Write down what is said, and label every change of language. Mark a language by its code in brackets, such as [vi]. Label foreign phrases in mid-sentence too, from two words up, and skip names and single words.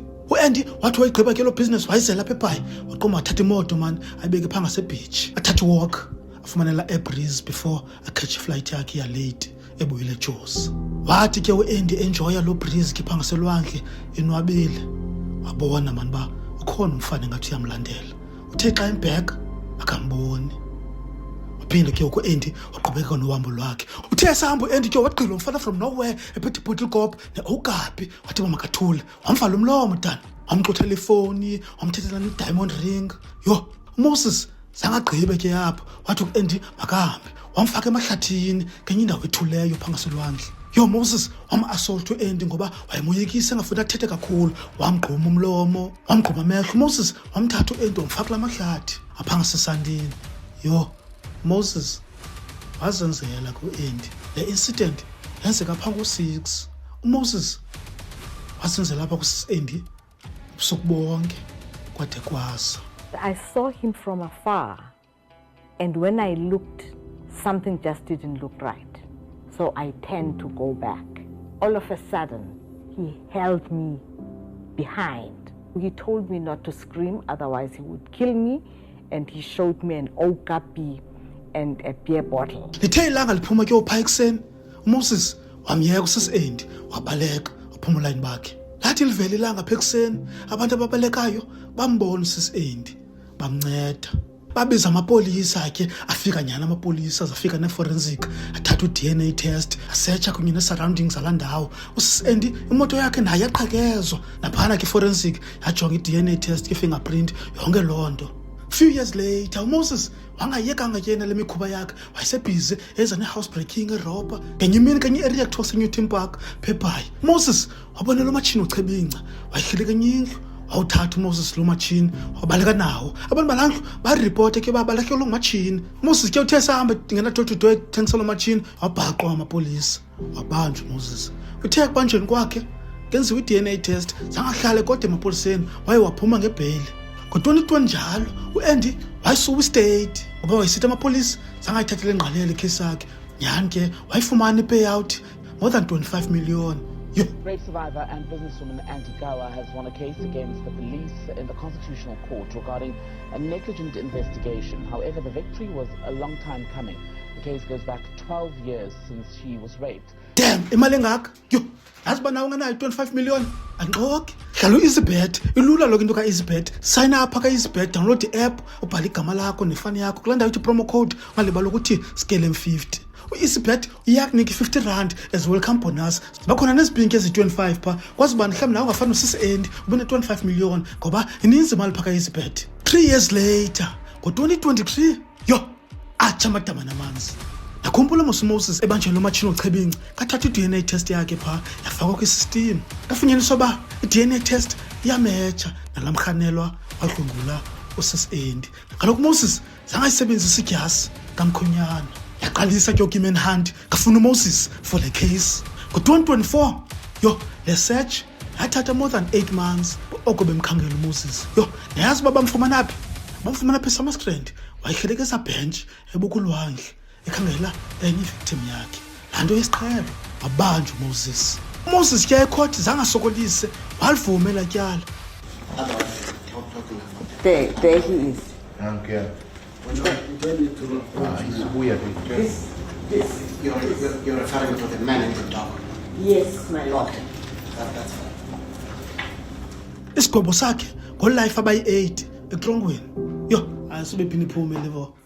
[xh] uAndy wathi wayigqiba ke loo business wayizela apha eBhayi waqoma wathatha imoto mani ayibeke phaa ngasebhitshi athathe iwalk afumanela airbreeze before akhethe iflight yakhe yalate ebuyile eJozi. wathi ke uAndy enjoya loo breeze ke phaa ngaselwandle enwabile wabona mani uba ukhona umfana engathi uyamlandela. uthe xa embheka akamboni waphinde ke uAndy waqhubeka nohambo lwakhe. uthe esahamba uAndy ke wagqila umfana [en] from nowhere [xh] ephethe ibhotile kop ne-okapi wathi uba makathule wamvala umlomo dani wamxuthela ifowuni wamthethela ne- [en] diamond ring. [xh] uMoses zangagqibe ke apho wathi uAndy makahambe wamfaka emahlathini kenye indawo ethuleyo phaa ngaselwandle. uMoses wam-assault uAndy ngoba wayemoyikisa engafuni athethe kakhulu wamgquma umlomo wamgquma amehlo. uMoses wamthatha uAndy wamfaka la mahlathi apha ngasesandini. uMoses wazenzela kuAndy. le incident yenzeka phaa ngo-6. uMoses wazenzela apha kuSisi-Andy ubusuku bonke kwade kwasa. [en] I saw him from afar, and when I looked, something just didn't look right. So I turned to go back. All of a sudden, he held me behind. He told me not to scream, otherwise he would kill me, and he showed me an okapi and a beer bottle. [xh] lithe ilanga liphuma ke uphaa ekuseni uMoses wamyeka uSisi-Andy wabaleka waphumula ulayini bakhe. lathi livele ilanga apha ekuseni abantu ababalekayo bambona uSisi-Andy bamnceda. babiza amapolisa ke afika nyhani amapolisa azafika ne-forensic athatha u- [en] DNA test [xh] asetsha kunye ne-surroundings zalaa ndawo. uSisi-Andy imoto yakhe naye yaqhekezwa naphana ke i-forensic yajonga i- [en] DNA test [xh] i-fingerprint yonke loo nto. [en] Few years later [xh] uMoses wangayekanga ke nale mikhuba yakhe wayesebhizi eza ne-housebreaking erobha ngenye imini kenye i-area kuthiwa kuseNewton Park phaa. uMoses wabona lo matshini uchebingca wayihleli kenye indlu wawuthatha uMoses lo matshini wabaleka nawo. abantu balaa ndlu baripote ke balahlekelwe ngumatshini. uMoses ke uthe sahamba ngena [en] door to door [xh] ethengisa lo matshini wabhaqwa ngamapolisa wabanjwa uMoses. uthe ekubanjweni kwakhe kenziwa i- [en] DNA test [xh] zangahlale kodwa emapoliseni waye waphuma ngebheyili. ngo-2020 njalo uAndy wayesuka istate ngoba wayesithi amapolisa zangayithathele ngqalele ikhesi yakhe. nyhani ke wayifumana i-payout [en] more than 25 million. Rape survivor and businesswoman Andy Gawa has won a case against the police in the Constitutional Court regarding a negligent investigation. However, the victory was a long time coming. The case goes back 12 years since she was raped. Damn, [xh] imali engaka yazi uba nawe ungenayo 25 million anqoki. hlala u-EasyBet ilula lokho into ka-EasyBet. [en] sign up [xh] ka-EasyBet, download i-app ubhala igama lakho nefani yakho kulaa ndawo ithi [en] promo code [xh] ungalibala ukuthi scale M50. u-EasyBet uyakunika i-R50 [en] as welcome bonus. [xh] ziba khona nezibhinki ezi-25 phaa kwazi uba mhlawumbi nawe ungafani noSisi-Andy ube ne-25 million ngoba ininzi imali phaa ka-EasyBet. [en] 3 years later [xh] ngo-2023 atsha amadama namanzi. Nakhumbula uMoses ebanjwe lo matshini ochebingca kathatha i- [en] DNA test [xh] yakhe phaa yafakwa kwisystem. kafunyaniswa uba i- [en] DNA test [xh] iyametsha nalamrhanelwa wadlwengula uSisi Andy. Kaloku Moses zange ayisebenzise idyasi kamkhonyana. Yaqalisa ke i manhunt ngafuna uMoses [en] for the case. [xh] Ngo-2024 le search yathatha [en] more than 8 months [xh] oko bemkhangela uMoses. Yayazi uba bamfumana phi? Bamfumana phi eSummerstrand, wayihelekisa bench ebukulwandle ekhangela enye victim yakhe. Laa nto yesiqhelo wabanjwa uMoses. uMoses ke ekhothi zange asokolise, walivumela tyala. [en] There he is. Okay. It's weird. You're referring to the man in the dog. Yes, my lord. That's fine. [xh] Isigwebo sakhe ngolife abayi-8 etrongweni. Ayisibe phini iphume levo.